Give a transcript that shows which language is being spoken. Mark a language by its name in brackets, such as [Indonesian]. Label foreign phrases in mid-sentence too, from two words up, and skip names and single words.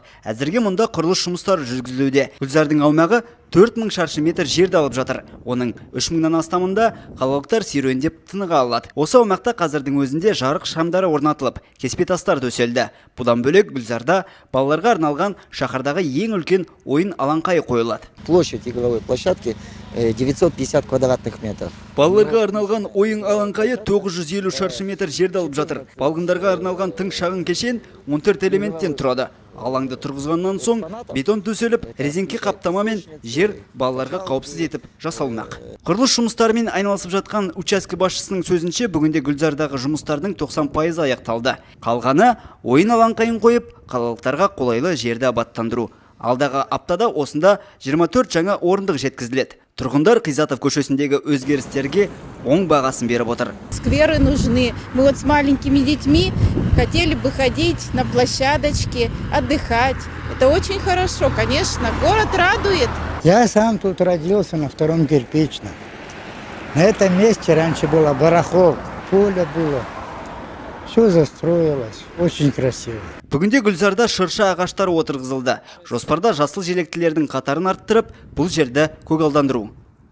[Kazakh] Әзірге мұнда құрылыс жұмыстары жүргізілуде. Гүлзардың аумағы 4000 шаршы метр жерді алып жатыр. Оның 3000-нан астамында қалалықтар серуендеп тыныға алады. Осы аумақта қазірдің өзінде жарық шамдары орнатылып, кеспе тастар төселді. Бұдан бөлек Гүлзарда балаларға арналған шаһардағы ең үлкен ойын алаңқайы қойылады. [Russian] Площадь игровой площадки 950 квадратных метров. [Kazakh] Балаларға арналған ойын алаңқайы 950 шаршы метр жерді алып жатыр. Балғындарға арналған тың шағын кешен 14 элементтен тұрады. Алаңды тұрғызғаннан соң бетон төселіп, резеңке қаптамамен жер балаларға қауіпсіз етіп жасалмақ. Құрылыс жұмыстарымен айналысып жатқан участке басшысының сөзінше, бүгінде Гүлзардағы жұмыстардың 90% аяқталды. Қалғаны ойын алаңқайын қойып, қалалықтарға қолайлы жерді абаттандыру. Алдағы аптада осында 24 жаңа орындық жеткізіледі. Тұрғындар Хизатов көшесіндегі өзгерістерге оң бағасын беріп отыр. [Russian] Скверы нужны. Мы вот с маленькими детьми хотели бы ходить на площадочке, отдыхать. Это очень хорошо, конечно. Город радует. Я сам тут родился на Втором Кирпичном. На этом месте раньше была барахолка, поле было. Все застроилось, очень красиво. [Kazakh] Бүгінде Гүлзарда шырша ағаштары отырғызылды. Жоспарда жасыл желектілердің қатарын арттырып, бұл жерді көгалдандыру.